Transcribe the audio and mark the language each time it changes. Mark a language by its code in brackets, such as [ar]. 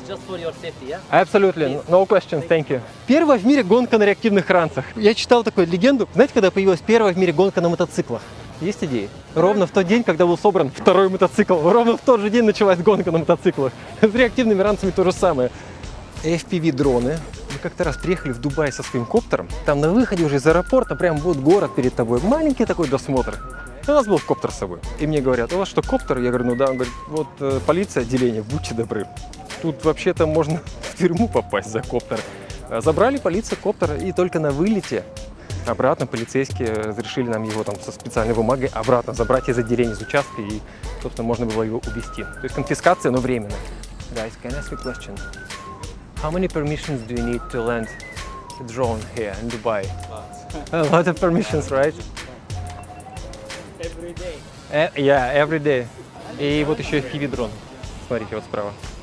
[en] Just for your safety, yeah? Absolutely, no questions, thank you. [ru] Первая в мире гонка на реактивных ранцах. Я читал такую легенду. Знаете, когда появилась первая в мире гонка на мотоциклах? Есть идеи? Ровно в тот день, когда был собран второй мотоцикл. Ровно в тот же день началась гонка на мотоциклах. С реактивными ранцами то же самое. FPV-дроны. Мы как-то раз приехали в Дубай со своим коптером. Там на выходе уже из аэропорта прям вот город перед тобой. Маленький такой досмотр. У нас был коптер с собой. И мне говорят, у вас что, коптер? Я говорю, ну да. Он говорит, вот полиция, отделение, будьте добры. Тут вообще-то можно в тюрьму попасть за коптер. Забрали полицию коптер, и только на вылете обратно полицейские разрешили нам его там со специальной бумагой обратно забрать из отделения, из участка, и, собственно, можно было его увезти. То есть конфискация, но временная. [en] Guys, can I ask you a question? How many permissions do you need to land a drone here in Dubai? A lot of permissions, right? Every day. Yeah, every day. [ru] И вот еще FPV-дрон. Смотрите, вот справа.